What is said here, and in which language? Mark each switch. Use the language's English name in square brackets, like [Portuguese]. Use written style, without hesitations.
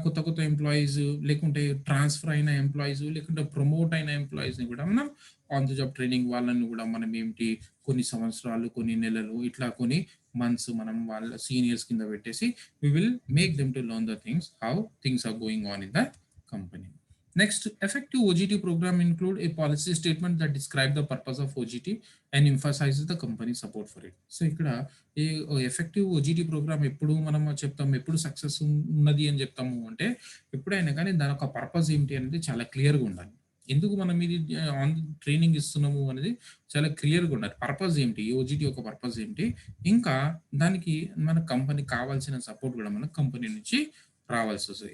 [Telugu] కొత్త కొత్త ఎంప్లాయీస్ లేకుంటే ట్రాన్స్‌ఫర్ అయిన ఎంప్లాయీస్ లేకుంటే ప్రమోట్ అయిన ఎంప్లాయీస్‌ని కూడా మనం ఆన్ ద జాబ్ ట్రైనింగ్ వాళ్ళని కూడా మనం ఏంటి కొన్ని సంవత్సరాలు, కొన్ని నెలలు ఇట్లా కొన్ని మంత్స్ మనం వాళ్ళ సీనియర్స్ కింద పెట్టేసి [English] We will make them to learn the things how things are going on in the company. Next, effective OGT program include a policy statement that describe the purpose of OGT and emphasizes the company support for it. [Telugu] So ఇక్కడ ఈ effective ఓజీటీ programme ఎప్పుడు మనం చెప్తాము, ఎప్పుడు success ఉన్నది అని చెప్తాము అంటే, ఎప్పుడైనా కానీ దాని యొక్క పర్పస్ ఏంటి అనేది చాలా క్లియర్‌గా ఉండాలి. ఎందుకు మనం ఇది ఆన్ ట్రైనింగ్ ఇస్తున్నాము అనేది చాలా క్లియర్‌గా ఉండాలి. పర్పస్ ఏంటి? ఈ ఓజీటీ యొక్క పర్పస్ ఏంటి? ఇంకా దానికి మన కంపెనీకి కావాల్సిన సపోర్ట్ కూడా మన కంపెనీ నుంచి రావాల్సి వస్తది.